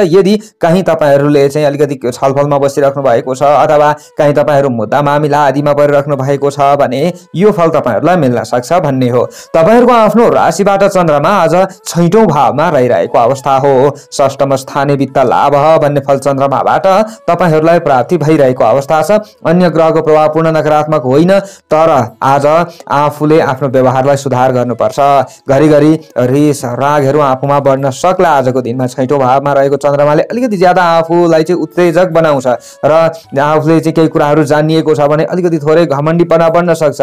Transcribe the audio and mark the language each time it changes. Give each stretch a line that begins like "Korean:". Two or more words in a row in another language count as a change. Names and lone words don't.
Nepali: यदि कहीं तपाईहरुले चाहिँ अलिकति छलफलमा बसिराख्नु भएको छ अथवा कहीं तपाईहरु मुद्दा मामिला आदिमा परिराख्नु भएको छ भने यो फल तपाईहरुलाई मिल्न सक्छ भन्ने हो। तपाईहरुको आफ्नो राशिबाट चन्द्रमा आज 6औं भावमा रहिरहेको अवस्था हो।
Sanskrit: षष्ठम स्थाने वित्त लाभ
Nepali: भन्ने फल चन्द्रमाबाट तपाईहरुलाई प्राप्त भइरहेको अवस्था छ। अन्य ग्रहको प्रभाव पूर्ण नकारात्मक होइन, तर आज आफूले आफ्नो व्यवहारलाई सुधार गर्नुपर्छ। घरिघरि रिस रागहरू आफूमा बढ्न सक्ला। आजको दिनमा 6औं भावमा रहेको चन्द्रमाले अलिकति ज्यादा आफूलाई चाहिँ उत्तेजक बनाउँछ र आफूले चाहिँ केही कुराहरू जानिएको छ भने अलिकति थोरै घमण्डीपना बढ्न सक्छ।